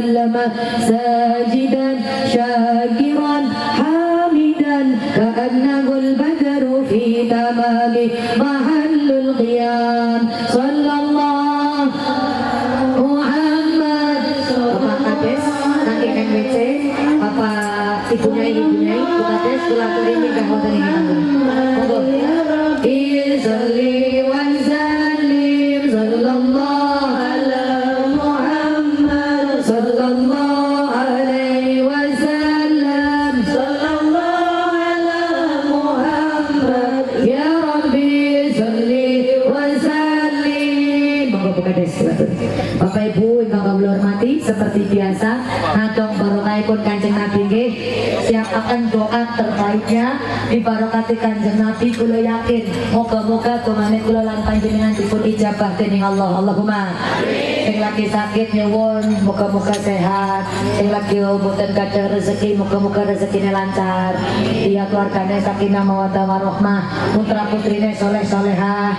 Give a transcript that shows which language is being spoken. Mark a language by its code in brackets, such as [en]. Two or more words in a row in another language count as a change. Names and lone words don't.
[ar] ساجدا شاكرا حامدا كأنه البدر في تمام محل القيام صلى الله Muhammad. [id] Bapak Kades, nanti NWC, Bapak ibunya, [jv] Bu Kades, kula ini wonten ing monggo. [ar] صلي وسلم صلى الله على محمد صلى الله عليه وسلم صلى الله على محمد يا ربي صل وسلم. [jv] Monggo Bu Kades. Bapak Ibu ingkang kula hormati, [id] seperti biasa [jv] ngadong barokahipun Kanjeng Nabi nggih, [id] siapkan doa terbaiknya dibarokati Kanjeng Nabi. [jv] Kula yakin moga-moga dongane kula lan panjenengan dipun ijabah dening Allah. Allahumma sing lagi sakit nyuwun moga-moga sehat, sing lagi mboten gadah rezeki moga-moga rezekine lancar, dia keluargane [ar] سكينة مودة ورحمة, [jv] putra putrine soleh solehah.